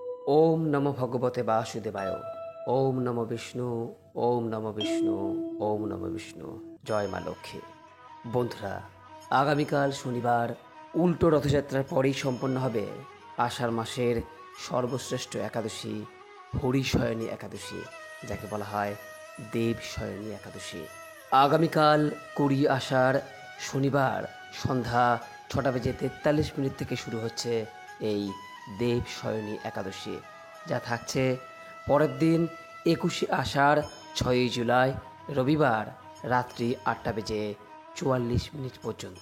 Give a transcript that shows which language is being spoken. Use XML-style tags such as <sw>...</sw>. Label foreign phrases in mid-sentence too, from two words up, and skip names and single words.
<sa>ওম নমো ভগবতে বাসুদেবায়। ওম নমো বিষ্ণু। ওম নমো বিষ্ণু। ওম নমো বিষ্ণু।</sa> <bn>জয় মা লক্ষ্মী। বন্ধুরা, আগামীকাল শনিবার উল্টো রথযাত্রার পরেই সম্পন্ন হবে আষাঢ় মাসের সর্বশ্রেষ্ঠ একাদশী, হরিশয়নী একাদশী, যাকে বলা হয় দেবশয়নী একাদশী। আগামীকাল 20 আষাঢ় শনিবার সন্ধ্যা 6:43 থেকে শুরু হচ্ছে এই দেবশয়নী একাদশী, যা থাকছে পরের দিন 21 আষাঢ় 6 জুলাই রবিবার রাত্রি 8:44 পর্যন্ত।</bn>